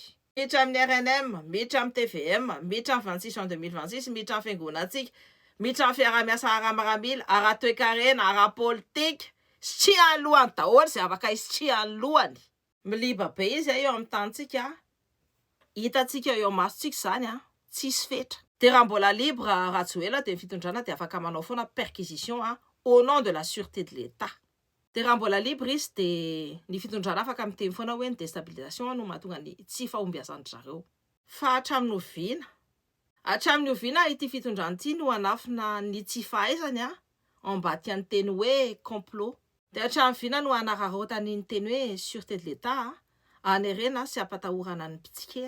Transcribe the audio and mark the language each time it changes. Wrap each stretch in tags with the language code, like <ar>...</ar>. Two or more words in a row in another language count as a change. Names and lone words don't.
<mg>Miditra amin'ny RNM, miditra amin'ny TVM, miditra amin'ny 26 juin 2026, miditra amin'ny fiangonantsika, miditra amin'ny fiaraha-miasa ara-maramila, ara-toe-karena, ara-politika, sitrihan'ny lohany daholo zay afaka isitrihan'ny lohany. Miliba be izy eo amin'ny tanitsika. Hitantsika eo masontsika zany tsisy fetra. De raha mbola libre Rajoelina de fitondrana de afaka manao foana</mg> <fr>perquisition au nom de la sûreté de l'État.</fr> <mg>De raha mbola libre izy de ny fitondrana afaka miteny foana hoe ny déstabilisation no mahatonga ny tsy fahombiazan'ny zareo. Fa hatramin'ny oviana ity fitondrana ity no anafina ny tsy fahaizany ambadika ny teny hoe complot. De hatramin'ny oviana no anararaotany ny teny hoe</mg> <fr>sûreté de l'État</fr> <mg>anerena sy ampatahorana ny mpitsikera.</mg>